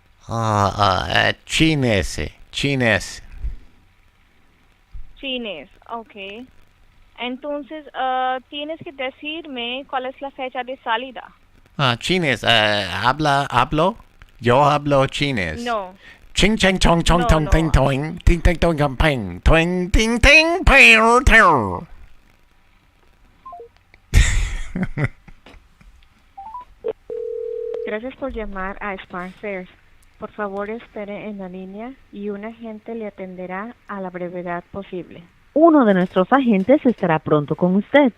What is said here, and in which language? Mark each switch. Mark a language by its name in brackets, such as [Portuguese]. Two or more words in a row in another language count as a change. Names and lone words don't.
[Spanish] Chinés. Chines, ok. Entonces, tienes que decirme cuál es la fecha de salida. Chinés, hablo. Yo hablo chinés. No. Ching ching chong chong tong ting toing ting ting tong gam ping twing ting ting pear tear. Gracias por llamar a Smart Fares. Por favor, espere en la línea y un agente le atenderá a la brevedad posible. Uno de nuestros agentes estará pronto con usted.